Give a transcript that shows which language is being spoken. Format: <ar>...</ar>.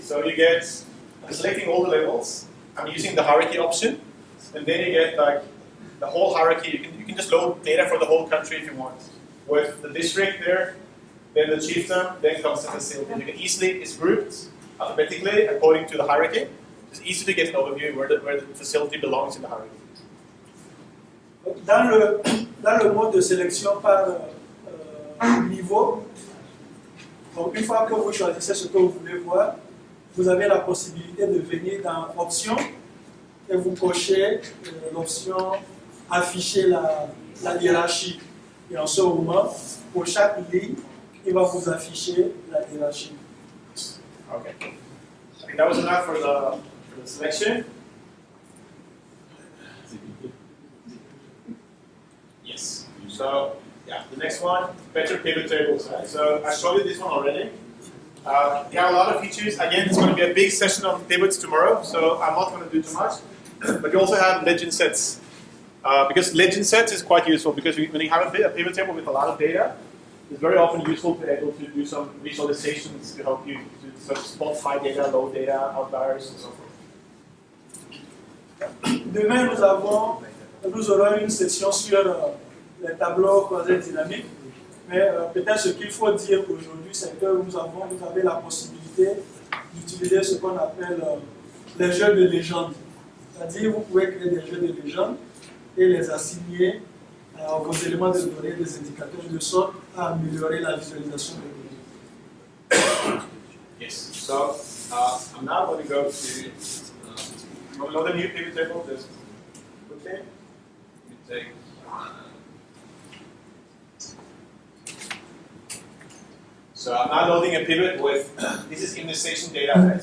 <en>So you get, I'm selecting all the levels, I'm using the hierarchy option, and then you get like the whole hierarchy. You can just load data for the whole country if you want. With the district there, then the chiefdom, then comes the facility. You can easily, it's grouped alphabetically according to the hierarchy. It's easy to get an overview where the facility belongs in the hierarchy.</en> <fr>Dans le mode de sélection par niveau, donc une fois que vous choisissez ce que vous voulez voir, vous avez la possibilité de venir dans Options et vous cochez l'option afficher la hiérarchie. Et en ce moment, pour chaque ligne, il va vous afficher la hiérarchie.</fr> <en>Okay. I think that was enough for the selection. Yes. So, yeah, the next one, better pivot tables. Right? So I showed you this one already. There are a lot of features. Again, it's going to be a big session on pivots tomorrow, so I'm not going to do too much. But you also have legend sets. Because legend sets is quite useful because when you have a pivot table with a lot of data, it's very often useful to be able to do some visualizations to help you to sort of spot high data, low data, outliers, and so forth.</en> <fr>Demain, nous aurons une session sur les tableaux croisés dynamiques. Mais peut-être ce qu'il faut dire aujourd'hui, c'est que vous avez la possibilité d'utiliser ce qu'on appelle les jeux de légende. C'est-à-dire, vous pouvez créer des jeux de légende et les assigner à vos éléments de données, des indicateurs, de sorte à améliorer la visualisation des données.</fr> <en>Yes. So I'm now going to go to another new pivot table. Just okay. Let me take. So I'm now loading a pivot with this is immunization data. Right?</en>